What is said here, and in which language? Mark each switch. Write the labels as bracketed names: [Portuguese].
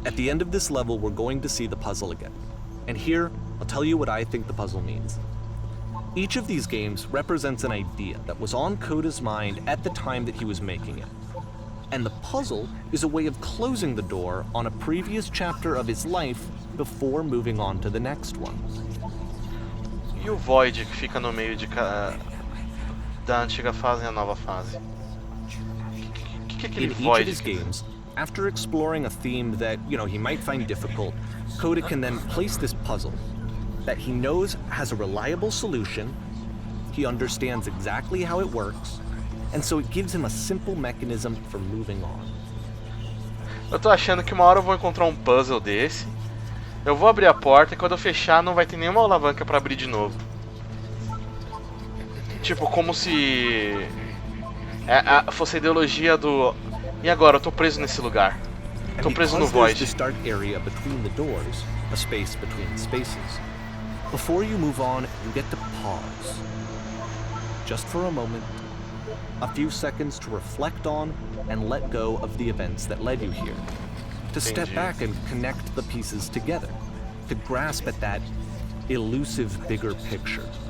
[English] At the end of this level, we're going to see the puzzle again. And here, I'll tell you what I think the puzzle means. Each of these games represents an idea that was on Coda's mind at the time that he was making it. And the puzzle is a way of closing the door on a previous chapter of his life before moving on to the next one. [Portuguese] E o Void que fica no meio da antiga fase e a nova fase? Que é aquele [English] In each [Portuguese] Void? [English] of his games, after exploring a theme that, he might find difficult, Coda can then place this puzzle that he knows has a reliable solution, he understands exactly how it works, and so it gives him a simple mechanism for moving on. [Portuguese] Eu tô achando que uma hora eu vou encontrar um puzzle desse, eu vou abrir a porta e quando eu fechar não vai ter nenhuma alavanca pra abrir de novo. Tipo, como se fosse a ideologia do... E agora? Eu tô preso nesse lugar. Tô preso no Void. [English] This dark area between the doors, a space between spaces. Before you move on, you get to pause. Just for a moment. A few seconds to reflect on and let go of the events that led you here. To step back and connect the pieces together. To grasp at that elusive bigger picture.